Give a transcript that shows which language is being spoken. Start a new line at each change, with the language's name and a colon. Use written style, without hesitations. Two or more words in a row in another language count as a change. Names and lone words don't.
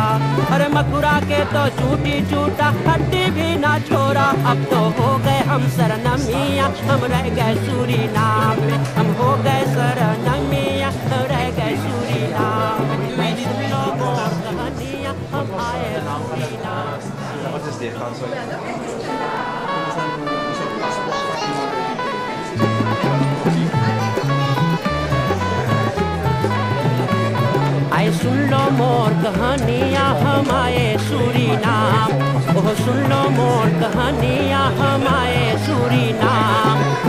Caribbean Hindustani: अरे मकुरा के तो झूठी झूठा हड्डी भी ना छोड़ा। अब तो हो गए हम सरनमिया, हम रह गए सूरीनाम में। हम हो गए सरनमिया, रह गए सूरीनाम में। कहानियाँ हम आए सूरीनाम।
Dutch: Wat is dit? Gaan zo.
Caribbean Hindustani: आए सुन लो मोर कहानियाँ हम आए सूरीनाम। ओह सुन लो मोर कहानियाँ हम आए सूरीनाम।